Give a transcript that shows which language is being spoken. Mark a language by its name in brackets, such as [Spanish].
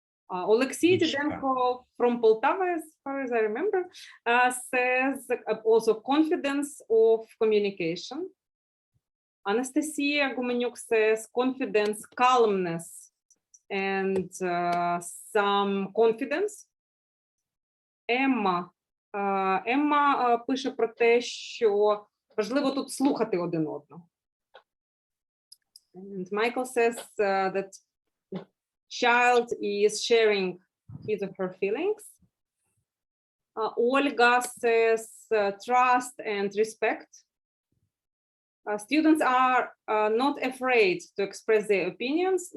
[English] Олексій Діденко from Poltava, as far as I remember, says also confidence of communication. Anastasia Gumenyuk says confidence, calmness, and some confidence. [Ukrainian] Емма пише про те, що важливо тут слухати один одного. [English] And Michael says that child is sharing his or her feelings. Olga says trust and respect. Students are not afraid to express their opinions.